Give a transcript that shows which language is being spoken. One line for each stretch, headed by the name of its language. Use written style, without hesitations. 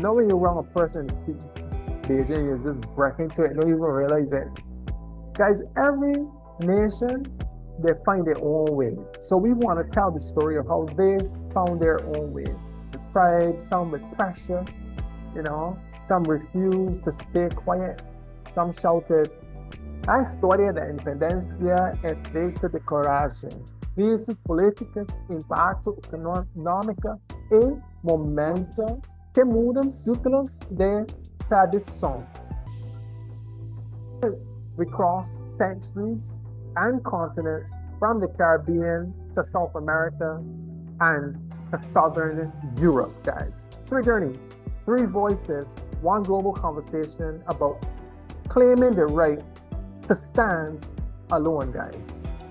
English: When you're around a person who speaks Bajan, you just break into it, don't even realize it. Guys, every nation, they find their own way. So we want to tell the story of how they found their own way. With pride, some with pressure, some refused to stay quiet. Some shouted,
Portuguese: a história da independência é feita de coragem, crises políticas, impacto econômico e momento que mudam ciclos de tradição.
English: We cross centuries and continents from the Caribbean to South America and to Southern Europe, guys. Three journeys, three voices, one global conversation about claiming the right to stand alone, guys.